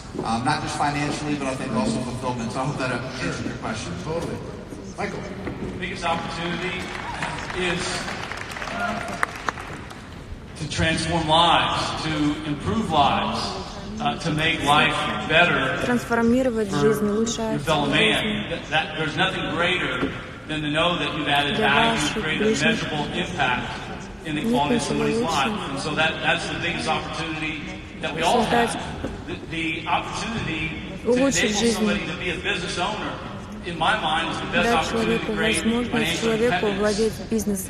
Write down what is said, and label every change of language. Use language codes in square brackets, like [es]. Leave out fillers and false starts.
[en] Not just financially, but I think also fulfillment. So I hope that answered your question. Totally. Michael. The biggest opportunity is to transform lives, to improve lives, to make life better [ru] Трансформировать жизнь, улучшать жизнь. [en] There's nothing greater than to know that you've added value, you've created a measurable impact in the quality of somebody's life. And so that's the biggest opportunity that we all have. The opportunity to enable somebody to be a business owner, in my mind, is the best opportunity to create financial independence.